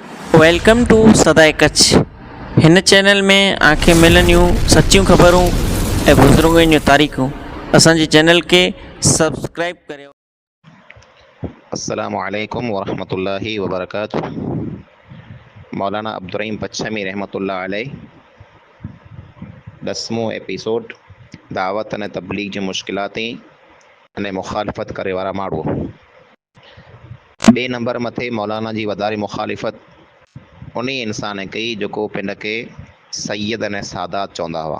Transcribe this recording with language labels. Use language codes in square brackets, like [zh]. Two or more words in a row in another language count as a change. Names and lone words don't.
[en] welcome to सदाए कच्छ। [kfr] हिन चैनल में आंखें मिलनियूं सच्चियूं ख़बरूं ऐं बुज़ुर्गनि जूं तारीख़ूं। असांजे चैनल खे सब्सक्राइब करियो। [ar] السلام عليكم ورحمة الله وبركاته. [kfr] मौलाना अब्दुर्रहीम पच्छमी [ar] رحمة الله عليه [kfr] 10मों एपिसोड दावत अने तबलीग जी मुश्किलाती अने मुखालिफ़त करे वारा माण्हू। 2 नंबर मथे मौलाना जी वधारे मुखालिफ़त उन इंसान कई जेको पिंड खे सैयद अने सादात चवंदा हुआ।